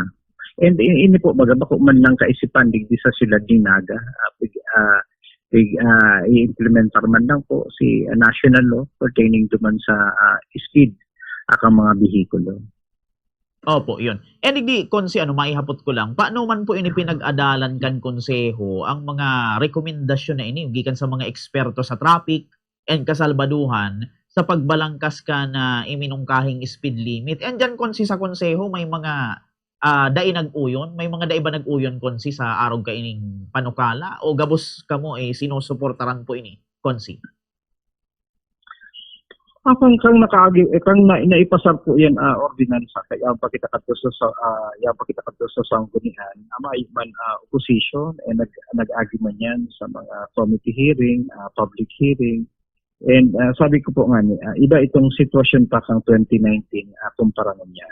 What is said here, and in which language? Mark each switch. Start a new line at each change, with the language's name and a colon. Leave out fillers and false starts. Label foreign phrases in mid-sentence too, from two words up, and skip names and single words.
Bikol: And ini po baga ko man lang kaisipan digdi sa sila dinaga i-implementar man lang po si
English: national law pertaining to
Bikol: man sa speed akang mga bihikulo. Opo, yun. And hindi, konsi, maihapot ko lang, paano man po ini pinag-adalan kan konseho ang mga rekomendasyon na ini, gikan sa mga eksperto sa traffic and kasalbaduhan sa pagbalangkas ka na iminungkahing
English: speed limit.
Bikol: And dyan, konsi, sa konseho, may mga dai nag-uyon, may mga dai ba nag-uyon, konsi, sa araw ka ining panukala? O gabos ka mo, sinusuportaran po ini, konsi? Kang naipasar po yan ordinansa kaya pakita kadto sa sanggunian may man opposition nag-agi man yan sa mga
English: committee hearing, public hearing,
Bikol: and sabi ko po nga iba itong sitwasyon pa kang 2019 kumpara nun yan.